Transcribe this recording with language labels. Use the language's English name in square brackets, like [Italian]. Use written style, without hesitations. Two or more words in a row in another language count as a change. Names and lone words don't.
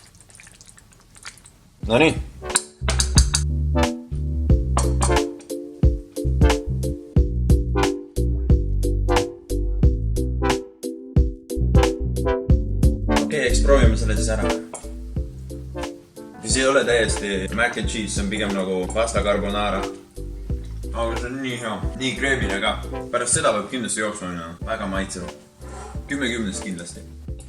[Estonian] No nii. Okei, eks proovime selle siis ära. See ei ole täiesti [English] mac and cheese, [Estonian] see on pigem nagu pasta carbonara. Aga see on nii hea. Nii kreemine ka. Pärast seda võib kindlasti jooksma minna. Väga maitsev. 10/10 kindlasti.